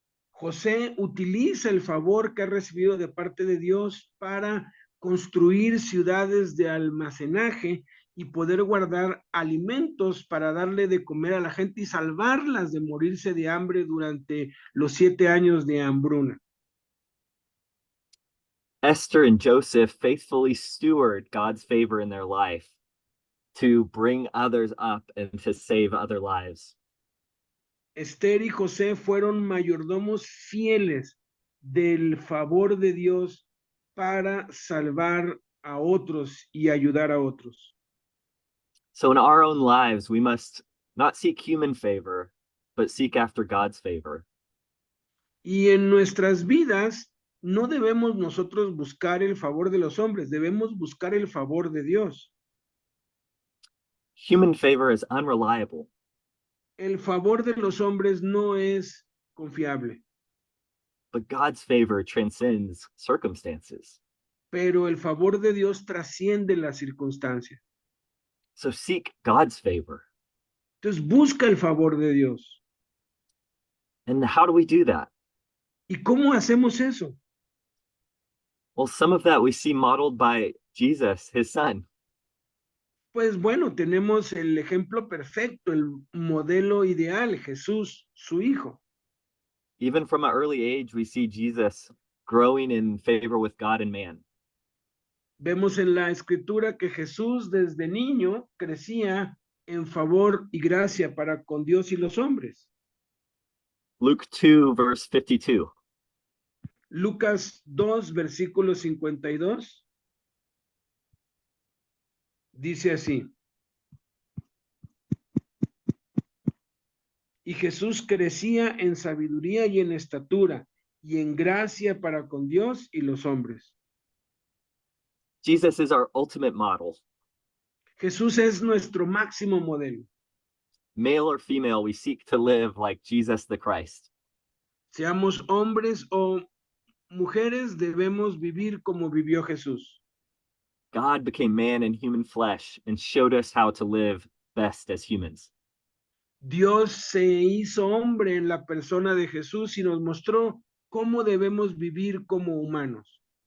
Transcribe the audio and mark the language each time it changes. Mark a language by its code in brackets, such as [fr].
[es] José utiliza el favor que ha recibido de parte de Dios para construir ciudades de almacenaje y poder guardar alimentos para darle de comer a la gente y salvarlas de morirse de hambre durante los 7 años de hambruna. [en] Esther and Joseph faithfully steward God's favor in their life to bring others up and to save other lives. [es] Esther y José fueron mayordomos fieles del favor de Dios para salvar a otros y ayudar a otros. [en] So in our own lives, we must not seek human favor, but seek after God's favor. [es] Y en nuestras vidas no debemos nosotros buscar el favor de los hombres, debemos buscar el favor de Dios. [en] Human favor is unreliable, [es] El favor de los hombres no es confiable, [en] but God's favor transcends circumstances. [es] pero el favor de Dios trasciende las circunstancias. [en] So seek God's favor. [es] Entonces busca el favor de Dios. [en] And how do we do that? [es] ¿Y cómo hacemos eso? [en] Well, some of that we see modeled by Jesus, his son. [es] Pues bueno, tenemos el ejemplo perfecto, el modelo ideal, Jesús, su hijo. [en] Even from an early age, we see Jesus growing in favor with God and man. [es] Vemos en la escritura que Jesús desde niño crecía en favor y gracia para con Dios y los hombres. [en] Luke 2, verse 52. [es] Lucas 2, versículo 52, dice así: y Jesús crecía en sabiduría y en estatura y en gracia para con Dios y los hombres. [en] Jesus is our ultimate model. [es] Jesús es nuestro máximo modelo. [en] Male or female, we seek to live like Jesus the Christ. [es] Seamos hombres o mujeres, debemos vivir como vivió Jesús. [en] God became man in human flesh and showed us how to live best as humans. [es] Dios se hizo hombre en la persona de Jesús y nos mostró cómo debemos vivir como humanos.